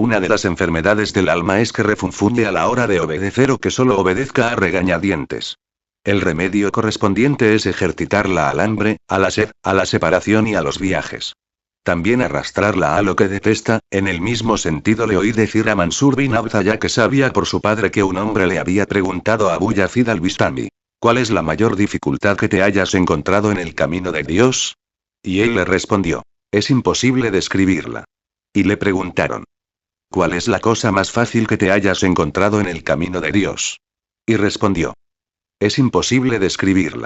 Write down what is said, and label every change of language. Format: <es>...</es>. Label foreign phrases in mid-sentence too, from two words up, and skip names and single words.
<es>Una de las enfermedades del alma es que refunfuñe a la hora de obedecer o que solo obedezca a regañadientes. El remedio correspondiente es ejercitarla al hambre, a la sed, a la separación y a los viajes. También arrastrarla a lo que detesta. En el mismo sentido le oí decir a Mansur bin Abdallah que sabía por su padre que un hombre le había preguntado a Abu Yazid al-Bistami: ¿cuál es la mayor dificultad que te hayas encontrado en el camino de Dios? Y él le respondió: es imposible describirla. Y le preguntaron: ¿cuál es la cosa más fácil que te hayas encontrado en el camino de Dios? Y respondió: es imposible describirla.</es>